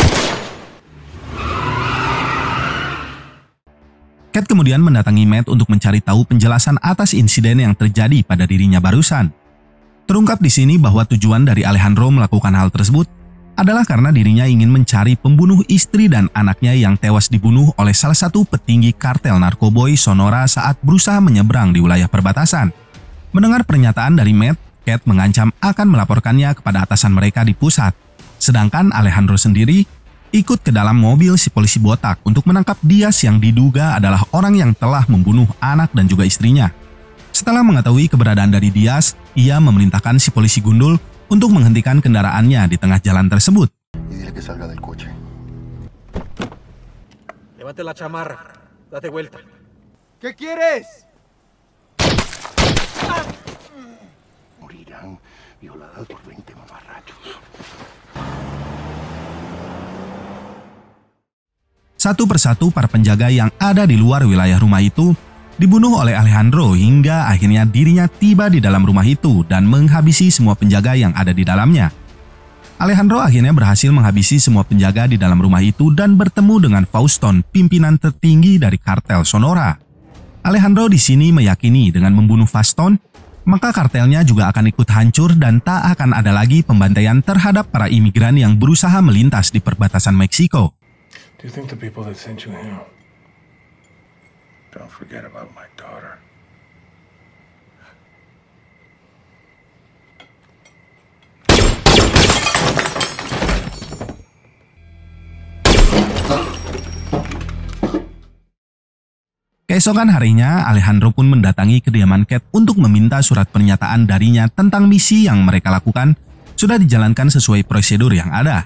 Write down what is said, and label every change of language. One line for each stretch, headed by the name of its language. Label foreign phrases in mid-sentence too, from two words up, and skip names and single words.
Indonesian: Kate kemudian mendatangi Matt untuk mencari tahu penjelasan atas insiden yang terjadi pada dirinya barusan. Terungkap di sini bahwa tujuan dari Alejandro melakukan hal tersebut adalah karena dirinya ingin mencari pembunuh istri dan anaknya yang tewas dibunuh oleh salah satu petinggi kartel narkoboy Sonora saat berusaha menyeberang di wilayah perbatasan. Mendengar pernyataan dari Matt, Cat mengancam akan melaporkannya kepada atasan mereka di pusat. Sedangkan Alejandro sendiri ikut ke dalam mobil si polisi botak untuk menangkap Diaz yang diduga adalah orang yang telah membunuh anak dan juga istrinya. Setelah mengetahui keberadaan dari Diaz, ia memerintahkan si polisi gundul untuk menghentikan kendaraannya di tengah jalan tersebut.
Spanish: Levante la chamarra. Date vuelta. ¿Qué quieres? Morirán violadas por 20 mamarrachos.
Indonesian: Satu persatu para penjaga yang ada di luar wilayah rumah itu dibunuh oleh Alejandro hingga akhirnya dirinya tiba di dalam rumah itu dan menghabisi semua penjaga yang ada di dalamnya. Alejandro akhirnya berhasil menghabisi semua penjaga di dalam rumah itu dan bertemu dengan Fauston, pimpinan tertinggi dari kartel Sonora. Alejandro di sini meyakini dengan membunuh Fauston, maka kartelnya juga akan ikut hancur dan tak akan ada lagi pembantaian terhadap para imigran yang berusaha melintas di perbatasan Meksiko.
English: Do you think the people that sent you here? Don't forget about my daughter.
Indonesian: Keesokan harinya, Alejandro pun mendatangi kediaman Cat untuk meminta surat pernyataan darinya tentang misi yang mereka lakukan sudah dijalankan sesuai prosedur yang ada.